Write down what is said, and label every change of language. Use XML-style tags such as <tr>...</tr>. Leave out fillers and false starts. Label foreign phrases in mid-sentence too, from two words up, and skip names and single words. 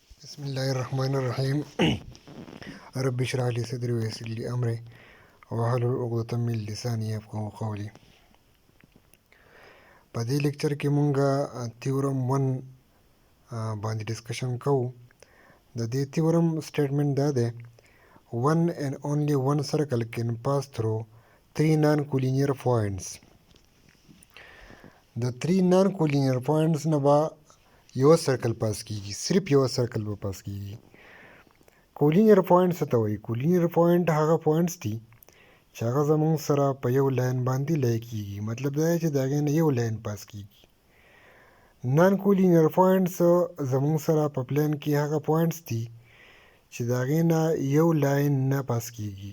<ar>بسم الله الرحمن الرحيم رب اشرح لي صدري ويسر لي أمري واحلل عقدة من لساني يفقهوا قولي.</ar> <ps>په دې لیکچر کې مونږه theorem 1 باندې ډسکشن کوو. د دې</ps> <en>theorem statement</en> <ps>دا دی:</ps> <en>one and only one circle can pass through three non-collinear points.</en> <ps>د</ps> <en>three non-collinear points</en> <ps>نه به یو سرکل پاس کیږي، صرف یو سرکل به پاس کیږي.</ps> <en>collinear point</en> <ps>څه ته وایي؟</ps> <en>collinear point</en> <ps>هغه پوینټس دي چې هغه زموږ سره په یو لاین باندې لای کیږي. مطلب دا دی چې د هغې نه یو لاین پاس کیږي.</ps> <en>non collinear points</en> <ps>زموږ سره په پلین کې هغه پوینټس دي چې د هغې نه یو لاین نه پاس کیږي.</ps>